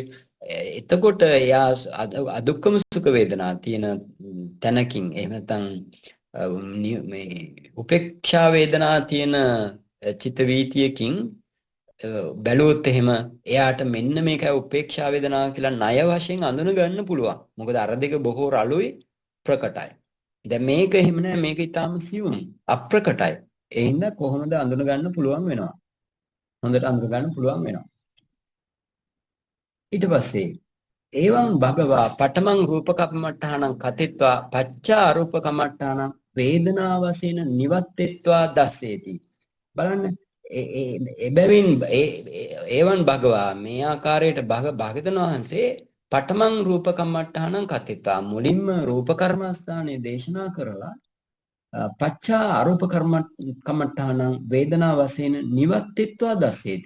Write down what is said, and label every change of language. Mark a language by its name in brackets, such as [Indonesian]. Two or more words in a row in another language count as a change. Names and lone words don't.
[Sinhala] එතකොට එයා අදුක්ඛම සුඛ වේදනා තියෙන තැනකින් එහෙම නැත්නම් මේ උපේක්ෂා වේදනා තියෙන චිත්ත වීතියකින් බැලුවොත් එහෙම එයාට මෙන්න මේකයි උපේක්ෂා වේදනා කියලා ණය වශයෙන් අඳුන ගන්න පුළුවන්. මොකද අර දෙක බොහෝ රළුයි ප්‍රකටයි. දැන් මේක එහෙම නෑ මේක ඊටාම සියුම් අප්‍රකටයි. ඒ හින්දා කොහොමද අඳුන ගන්න පුළුවන් වෙනවා. හොඳට අඳුන ගන්න පුළුවන් වෙනවා. ඊට පස්සේ [Pali] එවං භගවා පඨමං රූපකම්මඨානං කතිත්වා පච්චා අරූපකම්මඨානං වේදනා වශයෙන් නිවත්තෙත්වා දස්සේති. [Sinhala] බලන්න එබැවින් [Pali] එවං භගවා [Sinhala] මේ ආකාරයට භාගතුන් වහන්සේ [Pali] පඨමං රූපකම්මඨානං කතිත්වා [Sinhala] මුලින්ම රූප කර්මස්ථානයේ දේශනා කරලා [Pali] පච්චා අරූප කම්මඨානං වේදනා වශයෙන් නිවත්තෙත්වා දස්සේති.